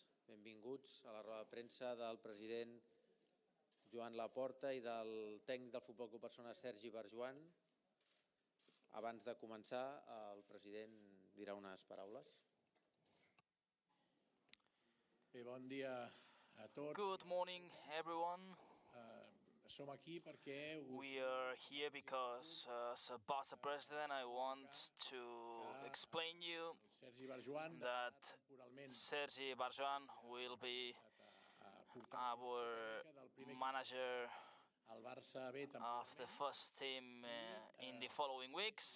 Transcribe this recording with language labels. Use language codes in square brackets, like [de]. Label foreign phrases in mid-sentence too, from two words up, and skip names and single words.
[ca] Benvinguts a la roda de premsa del president Joan Laporta i del tècnic del Futbol Club Barcelona, Sergi Barjuan. Abans de començar, el president dirà unes paraules. Bon dia a tots. [en] Good morning, everyone. [ca] Som aquí perquè [en] We are here because, as a Barca president, I want to explain you Sergi Barjuan that Sergi Barjuan will be our manager [ca] al Barça B [en] of the first team in the following weeks.